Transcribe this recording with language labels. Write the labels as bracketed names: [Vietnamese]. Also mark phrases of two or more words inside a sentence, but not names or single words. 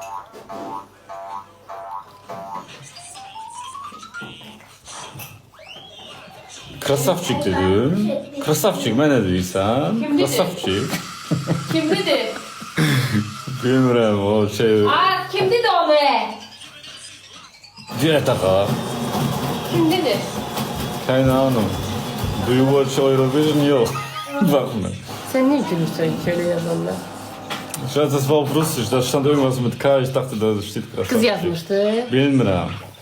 [Azerbaijani] Krasavçik dedim. Krasavçik mən nə deyirsən? Kim dedi? Krasavçik. Kim dedi? Bilmirəm o şey. Kim dedi o be? [Turkish] Diye taka. [Azerbaijani] Kim dedi? [German] Keine Ahnung. [English] Do you watch Eurovision? [Turkish] Yok. Bakma. Sen niye gülürsen şöyle yazanlar? [German] Das war auf Russisch, da stand irgendwas mit K, ich dachte, da steht gerade. [Turkish] Kız yazmıştı. Bilmiyorum.